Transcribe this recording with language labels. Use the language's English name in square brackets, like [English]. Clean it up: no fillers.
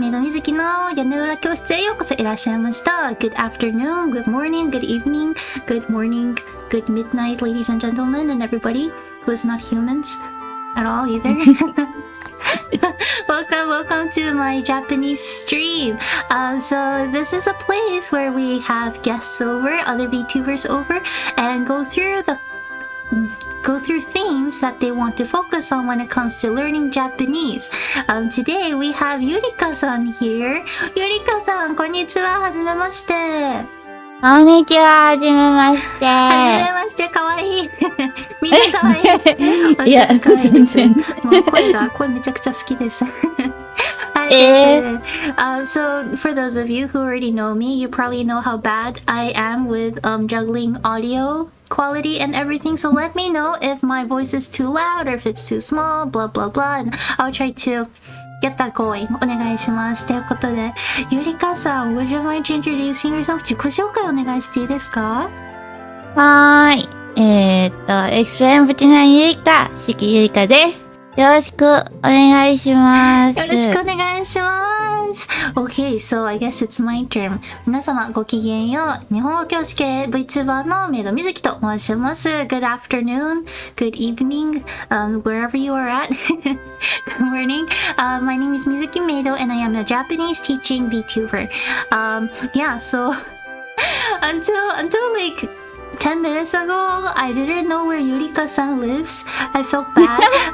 [Japanese] 鳴杜水月の屋根裏教室へようこそいらっしゃいました。 [English] Good afternoon, good morning, good evening, good morning, good midnight, ladies and gentlemen, and everybody who is not humans at all either. Welcome to my Japanese stream. So this is a place where we have guests over, other VTubers over, and go through themes that they want to focus on when it comes to learning Japanese. Today we have EUREKA-san here. [Japanese] EUREKA-san, こんにちは。はじめまして。こんにちは。はじめまして。はじめまして。かわいい。みんなかわいい。いや、全然。もう声めちゃくちゃ好きです。 [English] So for those of you who already know me, you probably know how bad I am with juggling audio quality and everything. So let me know if my voice is too loud or if it's too small, blah blah blah, and I'll try to get that going. [Japanese] お願いします。ということで、EUREKAさん、 [English] would you mind introducing yourself? [Japanese] 自己紹介お願いしていいですか？はーい。エクストレムプティナユリカ、四季ユリカです。よろしくお願いします。よろしくお願いします。 [English] Okay, so I guess it's my turn. [Japanese] 皆様ごきげんよう。日本語教師系 Vtuber の鳴杜水月と申します。 [English] Good afternoon, good evening, wherever you are at. Good morning. My name is Mizuki Meido and I am a Japanese teaching Vtuber. Yeah, so until like 10 minutes ago, I didn't know where EUREKA-san lives. I felt bad.